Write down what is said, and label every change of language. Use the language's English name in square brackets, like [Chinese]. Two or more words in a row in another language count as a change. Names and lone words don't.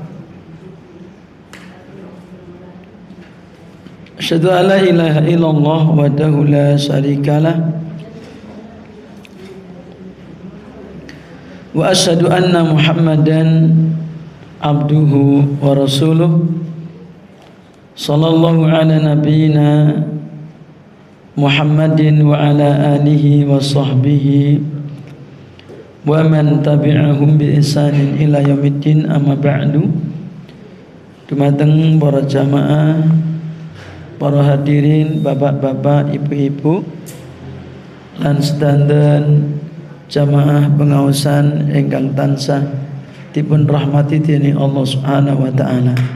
[Arabic] أشهد أن لا إله إلا الله وحده لا شريك له وأشهد أن محمدا عبده ورسوله صلى الله على نبينا محمد وعلى آله وصحبه ومن تبعهم بإحسان إلى يوم الدين. أما بعد. [Javanese] Dumateng para jamaah, para hadirin, bapak-bapak, ibu-ibu lan sedanten jamaah pengaosan ingkang tansah dipun rahmati dening Allah [Arabic] سبحانه وتعالى.